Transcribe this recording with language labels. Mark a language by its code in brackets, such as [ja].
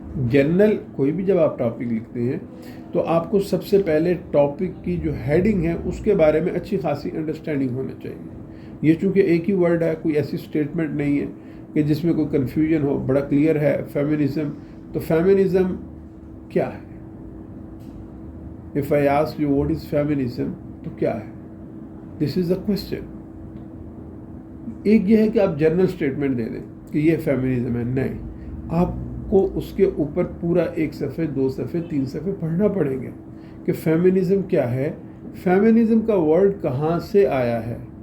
[ur] General کوئی بھی جب آپ ٹاپک لکھتے ہیں تو آپ کو سب سے پہلے ٹاپک کی جو ہیڈنگ ہے اس کے بارے میں اچھی خاصی انڈرسٹینڈنگ ہونا چاہیے. یہ چونکہ ایک ہی ورڈ ہے، کوئی ایسی اسٹیٹمنٹ نہیں ہے کہ جس میں کوئی کنفیوژن ہو، بڑا کلیئر ہے فیمنزم. تو فیمنزم کیا ہے؟ [en] If I ask you what is feminism [ur] تو کیا ہے؟ [en] This is the question. [ur] ایک یہ ہے کہ آپ جنرل اسٹیٹمنٹ دے دیں کہ یہ فیمنزم ہے، نہیں، آپ کو اس کے اوپر پورا 1 صفحے 2 صفحے 3 صفحے پڑھنا پڑیں گے کہ فیمنزم کیا ہے، فیمنزم کا ورڈ کہاں سے آیا ہے،